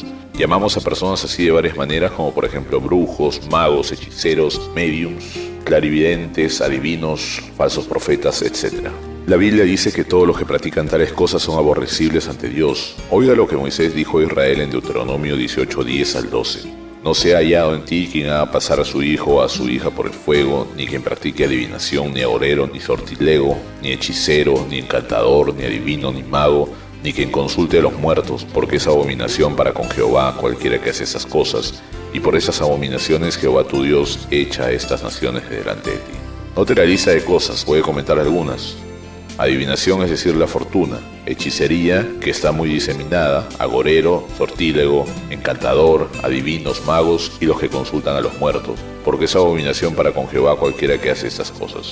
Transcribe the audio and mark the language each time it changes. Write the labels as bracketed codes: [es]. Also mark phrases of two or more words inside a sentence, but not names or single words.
[es] Llamamos a personas así de varias maneras, como por ejemplo brujos, magos, hechiceros, mediums, clarividentes, adivinos, falsos profetas, etc. La Biblia dice que todos los que practican tales cosas son aborrecibles ante Dios. Oiga lo que Moisés dijo a Israel en Deuteronomio 18:10 al 12. No sea hallado en ti quien haga pasar a su hijo o a su hija por el fuego, ni quien practique adivinación, ni agorero, ni sortilego, ni hechicero, ni encantador, ni adivino, ni mago, ni quien consulte a los muertos, porque es abominación para con Jehová cualquiera que hace esas cosas, y por esas abominaciones Jehová tu Dios echa a estas naciones de delante de ti. Note la lista de cosas, voy a comentar algunas. Adivinación, es decir, la fortuna. Hechicería, que está muy diseminada. Agorero, sortílego, encantador, adivinos, magos y los que consultan a los muertos, porque es abominación para con Jehová cualquiera que hace estas cosas.